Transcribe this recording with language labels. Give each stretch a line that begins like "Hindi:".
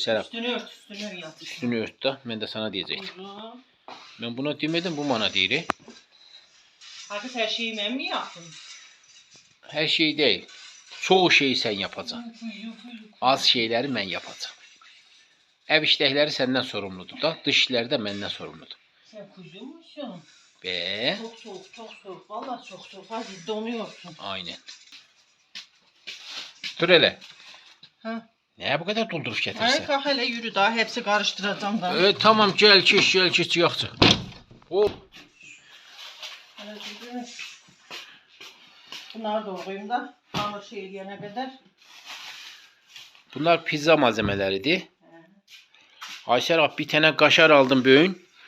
Turkish: Serap Üstünü yat. üstünü ört da ben de sana diyecektim. Uzun. Ben buna demedim bu bana değil. Herkes her şeyi ben mi yaptım? Her şey değil. Çoğu şeyi sen yapacaksın. Az şeyleri ben yapacağım.
Azerbaijani: Ev işləkləri senden sorumludur da, dış işləri də məndən sorumludur.
Turkish: Sen kuzumuşsun. Be, Çok soğuk. Vallahi çok soğuk. Hadi donuyorsun. aynen. Dur hele. Ha. Neye bu kadar doldurup Ay getirsen? kalk hele yürü daha hepsi karıştıracağım da. Tamam gel geç
Azerbaijani: yaxşı.
Turkish: Hop. Hele yürü. Bunları doğrayayım da hamur diyene kadar. Bunlar pizza malzemələridir. Aysel abi bir tane kaşar aldım bugün.